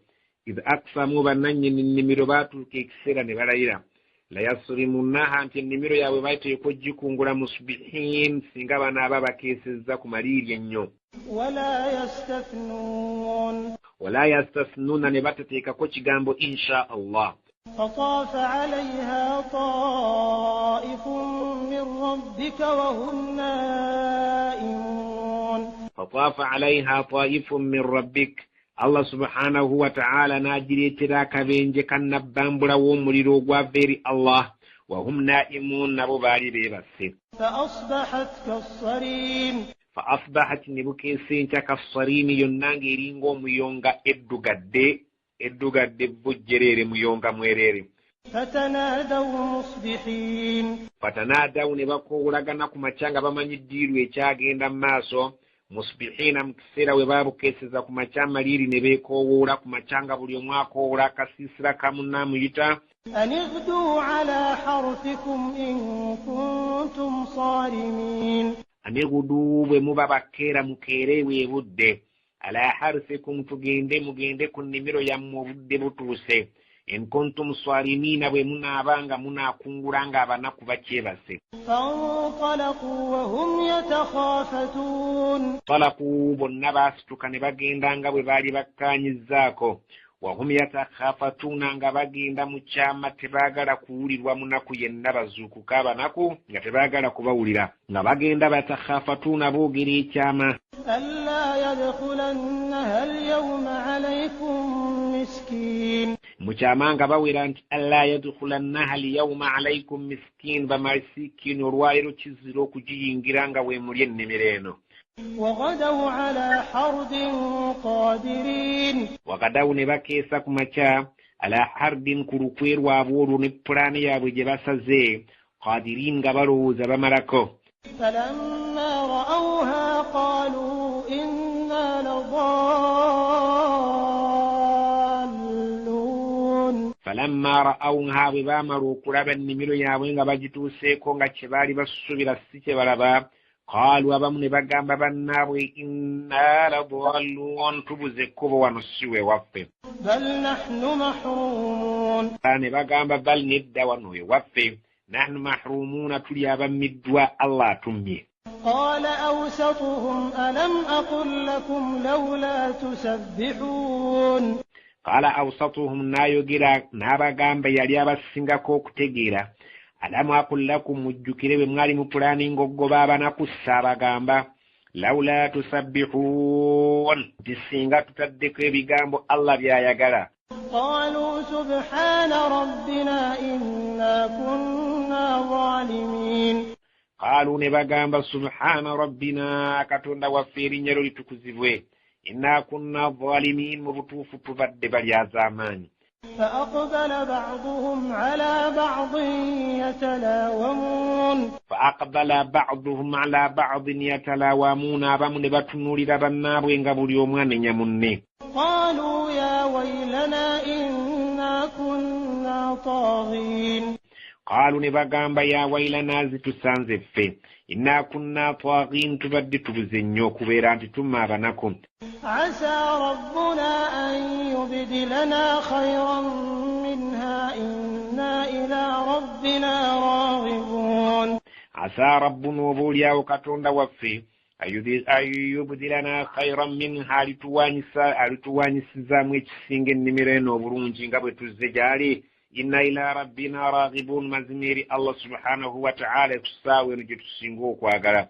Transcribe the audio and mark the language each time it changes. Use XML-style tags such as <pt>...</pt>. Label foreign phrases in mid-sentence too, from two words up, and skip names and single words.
<ar>إذ أقسموا,</ar> <lg>bannannyini nnimiro baatuuka ekiseera ne balayira. Layasrimunnaha, nti ennimiro yaabwe bateekwa oggikungula musbihin, singa banaaba bakeesezza ku maliiri ennyo.</lg> <ar>ولا يستثنون,</ar> <lg>ne batateekako kigambo</lg> <ar>إن شاء الله. فطاف عليها طائف من ربك وهم نائمون فطاف عليها طائف من ربك. الله سبحانه وتعالى</ar> <lg>n'agireetera akabenje kannabbambula w'omuliro ogwava eri Allah.</lg> <ar>وهم نائمون,</ar> <lg>nabo baali beebase.</lg> <ar>فأصبحت,</ar> <lg>ne bukeese nkya kassariimi, yonna ng'eringa omuyonga eddugadde bujjereere, muyonga mwereere. fatanaadaw, ne bakoowolagana ku makya nga bamanyi ddiiru ekyagenda mu maaso. musbihiina, mu kiseera we baabukeeseza ku makya amaliiri, ne beekoowoola ku makya nga buli omu akoowoola akasiisira kamu n'amuyita.</lg> <ar>أن اغدوا على حرثكم إن كنتم صارمين. أن اغدوا,</ar> <lg>bwe muba bakeera mukeere weebudde.</lg> <ar>على حرثكم,</ar> <lg>mugende ku nnimiro yammwe obudde butuuse.</lg> <ar>إن كنتم صارمين</ar> <lg>bwe munaabanga munakungulanga abanaku bakyebase.</lg> <ar>فانطلقوا وهم يتخافتون</ar> <lg>Talaku bonna baasituka ne bagenda nga bwe baali bakkaanyizzaako.</lg> <ar>وهم يتخافتون</ar> <lg>nga bagenda mu kyama tebaagala kuwulirwa munaku yenna bazuukuka abanaku nga tebaagala kubawulira. Nga bagenda batakhafatuna boogera ekyama.</lg> <ar>ألا يدخلنها اليوم عليكم مسكين</ar> <lg>Mu kyama nga bawera nti</lg> <ar>ألا يدخلنها اليوم عليكم مسكين,</ar> <lg>bamasikiini olwaleero kizira okugiyingira nga bwe muli ennimiro eno.</lg> <ar>وغدوا على حرد قادرين</ar> <lg>Wakadawu ne bakeesa ku makya</lg> <ar>على حرد</ar> <lg>ku lukwe lwabwe olwo ne pulaani yaabwe gye basaze, qadirin nga balowooza bamalako.</lg> <ar>فلما رأوها قالوا إنا لضالون فلما رأوها</ar> <lg>bwe baamala okulaba ennimiro yaabwe nga bagituuseeko nga kye baali basuubira si kye balaba, qaalu abamu ne bagamba bannaabwe</lg> <ar>إنا لضالون,</ar> <lg>tubuze ekkubo wano si we waffe.</lg> <ar>بل نحن محرومون</ar> <lg>Ne bagamba bal nedda wano we waffe,</lg> <ar>نحن محرومون</ar> <lg>tuli abammiddwa, Allah atummye.</lg> <ar>قال أوسطهم ألم أقل لكم لولا تسبحون قال أوسطهم,</ar> <lg>n'ayogera n'abagamba yali abasingako okutegeera,</lg> <ar>ألم أقل لكم,</ar> <lg>mujjukire bwe mwali mu pulaani ng'oggoba abanaku abagamba</lg> <ar>لولا تسبحون,</ar> <lg>nti singa tutaddeko ebigambo Allah by'ayagala.</lg> <ar>قالوا سبحان ربنا إنا كنا ظالمين</ar> <lg>Qaalu, ne bagamba</lg> <ar>سبحان ربنا,</ar> <lg>katonda waffe erinnya lyo litukuzibwe,</lg> <ar>إنا كنا ظالمين,</ar> <lg>mu butuufu tubadde balyaz'amaanyi.</lg> <ar>فأقبل بعضهم على بعض يتلاومون فأقبل بعضهم على بعض يتلاومون,</ar> <lg>abamu ne batunuulira bannaabwe nga buli omu anenya munne.</lg> <ar>قالوا يا ويلنا إنا كنا طاغين</ar> <lg>Qaalu, ne bagamba</lg> <ar>يا ويلنا,</ar> <lg>zitusanze ffe,</lg> <ar>إنا كنا طاغين,</ar> <lg>tubadde tubuze nnyo okubeera nti tumma abanaku.</lg> <ar>عسى ربنا أن يبدلنا خيرا منها إنا إلى ربنا راغبون عسى ربنا,</ar> <lg>oboolyawo katonda waffe</lg> <ar>يبدلنا خيرا منها,</ar> <lg>alituwanyisizaamu ekisinga ennimiro eno obulungi nga bwe tuzze gyali.</lg> <ar>إنا إلى ربنا راغبون,</ar> <lg>mazima eri</lg> <ar>الله سبحانه وتعالى</ar> <lg>essaawa eno gye tusinga okwagala.</lg>